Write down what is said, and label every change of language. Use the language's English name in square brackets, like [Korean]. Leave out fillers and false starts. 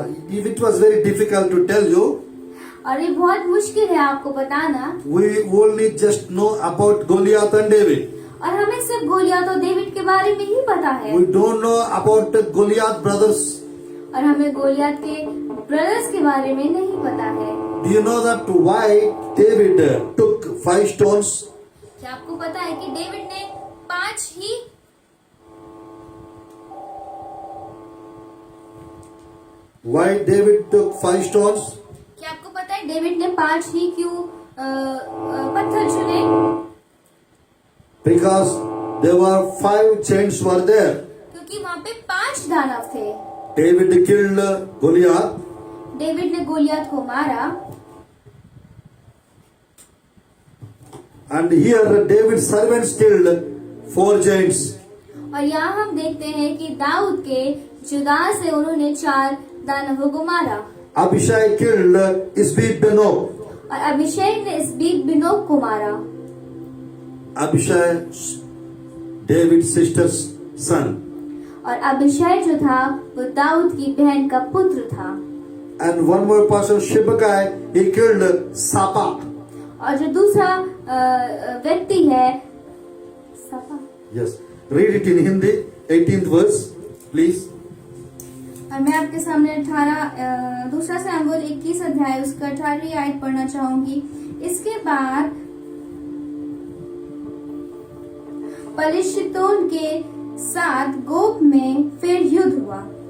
[English] It was very difficult to tell you. [Hindi] और ये बहुत मुश्किल है आपको बताना। [English] We only just know about Goliath and David. [Hindi] और हमें सिर्फ गोलियात और डेविड के बारे में ही पता है। [English] We don't know about the Goliath brothers. [Hindi] और हमें गोलियात के ब्रदर्स के बारे में नहीं पता है। [English] Do you know that why David took 5 stones? [Hindi] क्या आपको पता है कि डेविड ने 5 ही [English] Why David took 5 stones? [Hindi] क्या आपको पता है डेविड ने 5 ही क्यों पत्थर चुने? [English] Because there were 5 giants were there. [Hindi] क्योंकि वहाँ पे 5 दानव थे। [English] David killed Goliath. [Hindi] डेविड ने गोलियत को मारा। [English] And here David's servants killed 4 giants. [Hindi] और यहाँ हम देखते हैं कि दाऊद के जुदा से उन्होंने 4 दानवों को मारा। [English] Abishai killed Isbi-Benob. [Hindi] और अभिषेक ने इसबीत बिनोब को मारा। [English] Abishai, David's sister's son. [Hindi] और अभिषेक जो था वो दाऊद की बहन का पुत्र था। [English] And one more person, Shibbakai, he killed Sapa. [Hindi] और जो दूसरा व्यक्ति है Sapa. [English] Yes. Read it in Hindi, 18th verse, please. [Hindi] और मैं आपके सामने 18 दूसरा सामुएल 21 अध्याय उसका 18वीं आयत पढ़ना चाहूंगी। इसके बाद पलिश्तियों के साथ गोब में फिर युद्ध हुआ।